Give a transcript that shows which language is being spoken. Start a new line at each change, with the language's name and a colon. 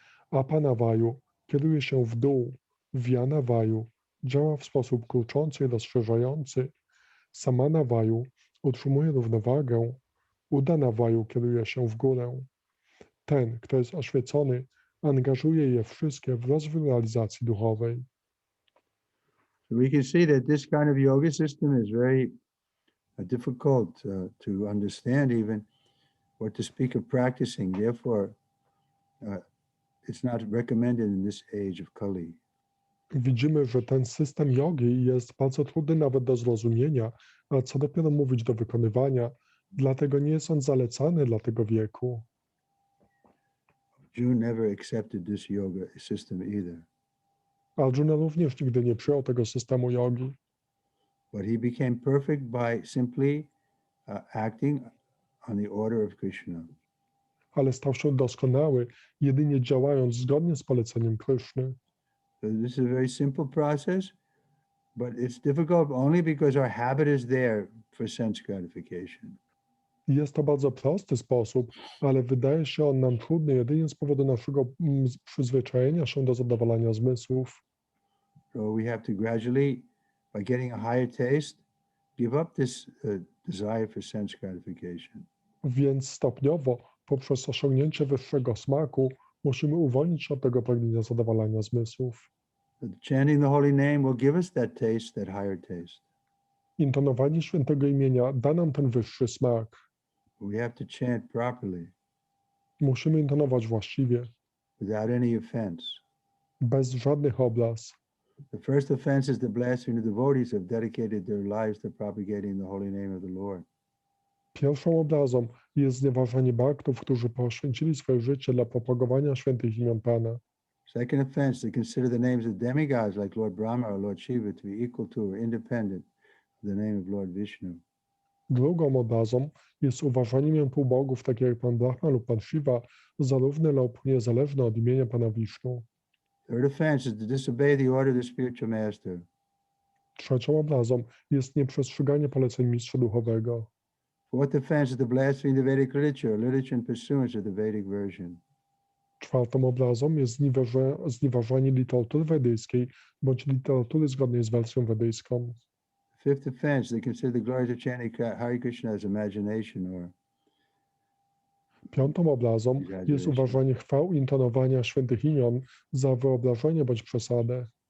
Polish: Apanavaju kieruje się w dół, vyanavaju działa w sposób kurczący i rozszerzający, samanavaju utrzymuje równowagę, udanavaju kieruje się w górę. Ten, kto jest oświecony, angażuje je wszystkie w rozwój realizacji duchowej.
English: So we can see that this kind of yoga system is very difficult to understand even, or to speak of practicing. Therefore, it's not recommended in this age of Kali.
Polish: Widzimy, że ten system jogi jest bardzo trudny nawet do zrozumienia, a co dopiero mówić do wykonywania, dlatego nie jest on zalecany dla tego wieku.
English: Arjuna never accepted this yoga system either.
Polish: Arjuna również nigdy nie przyjął tego systemu jogi,
English: But he became perfect by simply acting on the order of Krishna.
Polish: ale stał się doskonały, jedynie działając zgodnie z poleceniem Kryszny.
English: So this is a very simple process, but it's difficult only because our habit is there for sense gratification.
Polish: Jest to bardzo prosty sposób, ale wydaje się on nam trudny jedynie z powodu naszego przyzwyczajenia się do zadowalania zmysłów.
English: So we have to gradually, by getting a higher taste, give up this desire for sense gratification.
Polish: Więc stopniowo, poprzez osiągnięcie wyższego smaku, musimy uwolnić się od tego pragnienia zadowalania zmysłów.
English: Chanting the holy name will give us that taste, that higher taste.
Polish: Intonowanie świętego imienia da nam ten wyższy smak.
English: We have to chant properly,
Polish: Musimy intonować właściwie,
English: without any offense.
Polish: bez żadnych obraz.
English: The first offense is the blasphemy of devotees who have dedicated their lives to propagating the holy name of the Lord.
Polish: Pierwszą obrazą jest znieważanie baktów, którzy poświęcili swoje życie dla propagowania świętych imion Pana.
English: Second offense, to consider the names of demigods like Lord Brahma or Lord Shiva to be equal to or independent of the name of Lord Vishnu.
Polish: Drugą obrazą jest uważanie półbogów, takie jak Pan Brahma lub Pan Shiva, za równe lub niezależne od imienia Pana Wisznu.
English: Third offense is to disobey the order of the spiritual master.
Polish: Trzecią obrazą jest nieprzestrzeganie poleceń mistrza duchowego.
English: Fourth offense is to blaspheme the Vedic literature, literature in pursuance of the Vedic version.
Polish: Czwartą obrazą jest znieważanie literatury wedyjskiej bądź literatury zgodnej z wersją wedyjską.
English: Fifth offense, they consider the glories of chanting Hare Krishna as imagination or
Polish: Piątą obrazą jest
English: exaggeration.
Polish: uważanie chwał i intonowania świętych imion za wyobrażenie bądź przesadę.